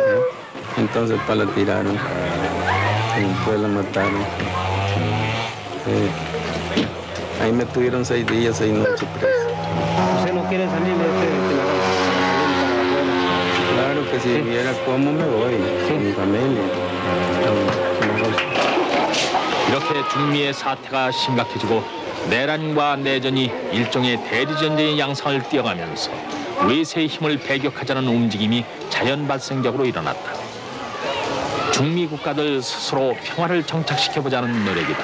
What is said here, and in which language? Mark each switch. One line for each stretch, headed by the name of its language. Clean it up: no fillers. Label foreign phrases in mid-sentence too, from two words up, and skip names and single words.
Spanish: Entonces la tiraron. Y después la mataron. Ahí me tuvieron 6 días, 6 noches preso. ¿Usted no quiere salir de la casa? Claro que si viera cómo me voy, con mi familia.
Korean: 이렇게 중미의 사태가 심각해지고 내란과 내전이 일종의 대리전쟁의 양상을 띄어가면서 외세의 힘을 배격하자는 움직임이 자연 발생적으로 일어났다. 중미 국가들 스스로 평화를 정착시켜보자는 노력이다.